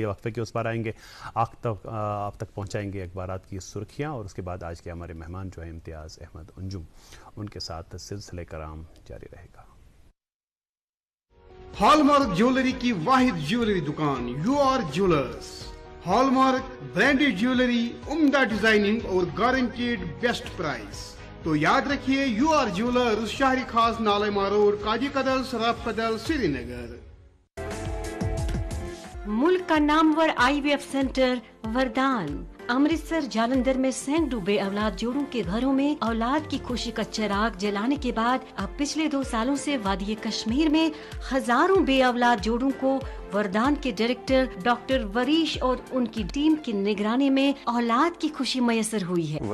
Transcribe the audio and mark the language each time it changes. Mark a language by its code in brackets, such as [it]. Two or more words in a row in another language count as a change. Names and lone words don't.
[ur] وقفے کے اس پر آئیں گے، آپ تک پہنچائیں گے اخبارات کی سرخیاں، اور اس کے بعد آج کے ہمارے مہمان جو ہیں امتیاز احمد انجم، ان کے ساتھ سلسلہ کرام جاری رہے گا. [en] hallmark jewellery [ur] کی واحد جیولری دکان یو آر جیولرز. [en] hallmark branded jewellery, [ur] عمدہ ڈیزائننگ اور [en] guaranteed best price. [ur] تو یاد رکھیے یو آر جیولرز، شہری خاص نالما روڈ، کاجی کدل، سراف کدل، سری نگر. ملک کا نامور [en] IVF centre [ur] وردان. امرتسر جالندھر میں سینکڑوں بے اولاد جوڑوں کے گھروں میں اولاد کی خوشی کا چراغ جلانے کے بعد اب پچھلے 2 سالوں سے وادی کشمیر میں ہزاروں بے اولاد جوڑوں کو وردان کے ڈائریکٹر ڈاکٹر وریش اور ان کی ٹیم کی نگرانی میں اولاد کی خوشی میسر ہوئی ہے.